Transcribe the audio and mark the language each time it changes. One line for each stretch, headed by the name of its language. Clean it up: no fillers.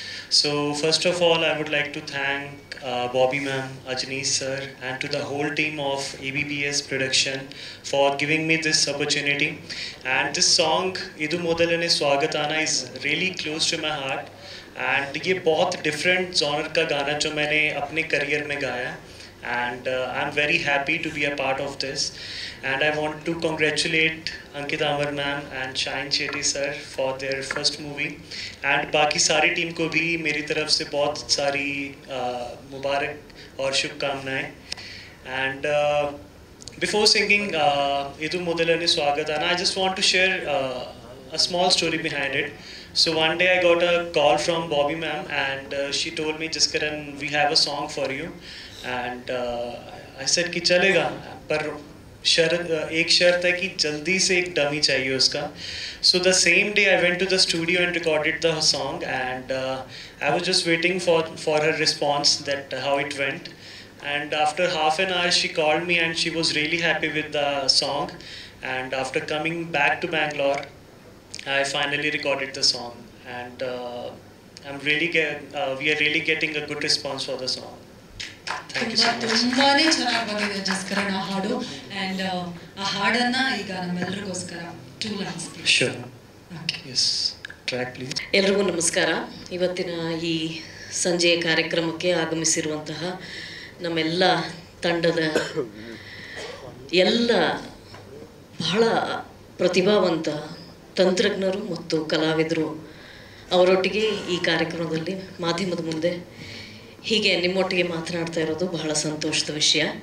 English: So first of all, I would like to thank Bobby ma'am, Ajneesh sir, and to the whole team of ABPS production for giving me this opportunity. And this song Idu Modalane Swagatana is really close to my heart.
Hindi: And ये बहुत
English: different genre
Hindi: का गाना जो मैंने अपने career में गाया.
English: And I'm very happy to be a part of this. And I want to congratulate Ankita Amar ma'am and Shine Shetty sir for their first movie.
Hindi: And बाकी सारी टीम को भी मेरी तरफ से बहुत सारी मुबारक और शुभकामनाएं.
English: And before singing Idu Modalane Swagatana, I just want to share a small story behind it. So one day I got a call from Bobby ma'am, and she told me, Jaskaran, we have a song for you. And I said
Hindi: कि चलेगा, पर एक शर्त है कि जल्दी से एक डमी चाहिए उसका.
English: So the same day I went to the studio and recorded the song, and I was just waiting for her response, that how it went. And after half an hour she called me and she was really happy with the song. And after coming back to Bangalore, I finally recorded the song, and we are really getting a good response for the song. Thank you so much.
Kannada: ತುಂಬಾನೇ ಚೆನ್ನಾಗಿ ಬಂದಿದೆ ಜಸ್ಕರನ್ ಆ ಹಾಡು. And ಆ ಹಾಡನ್ನ ಈಗ ನಮ್ಮೆಲ್ಲರಿಗೋಸ್ಕರ
English: 2 lines. Sure. Yes. Track please.
Kannada: ಎಲ್ರಿಗೂ ನಮಸ್ಕಾರ. ಇವತ್ತಿನ ಈ ಸಂಜೆಯ ಕಾರ್ಯಕ್ರಮಕ್ಕೆ ಆಗಮಿಸಿರುವಂತಹ ನಮ್ಮೆಲ್ಲ ತಂಡದ ಎಲ್ಲ ಬಹಳ ಪ್ರತಿಭಾವಂತ ತಂತ್ರಜ್ಞರು ಮತ್ತು ಕಲಾವಿದರು ಅವರೊಟ್ಟಿಗೆ ಈ ಕಾರ್ಯಕ್ರಮದಲ್ಲಿ ಮಾಧ್ಯಮದ ಮುಂದೆ ಹೀಗೆ ನಿಮ್ಮೊಟ್ಟಿಗೆ ಮಾತನಾಡ್ತಾ ಇರೋದು ಬಹಳ ಸಂತೋಷದ ವಿಷಯ.